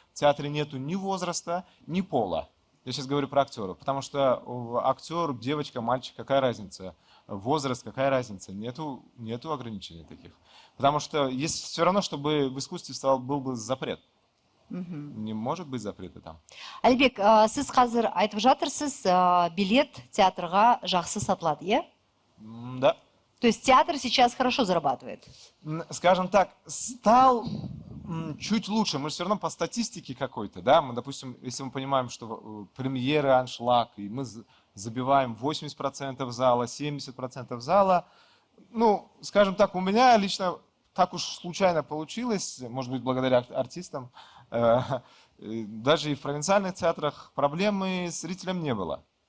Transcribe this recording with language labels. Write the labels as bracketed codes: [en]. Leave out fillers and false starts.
[ru] В театре нету ни возраста, ни пола. Я сейчас говорю про актеров, потому что актер, девочка, мальчик, какая разница? Возраст, какая разница? Нету ограничений таких. Потому что есть все равно, чтобы в искусстве был бы запрет. Не может быть запрета там. [kk] Әлібек, сіз қазір айтып жатырсыз, билет театрға жақсы сатылады, е? [ru] Да. То есть театр сейчас хорошо зарабатывает? Скажем так, стал чуть лучше. Мы все равно по статистике какой-то, да, мы, допустим, если мы понимаем, что премьеры, аншлаг, и мы забиваем 80% зала, 70% зала, скажем так, у меня лично так уж случайно получилось, может быть, благодаря артистам, даже и в провинциальных театрах проблемы с зрителем не было.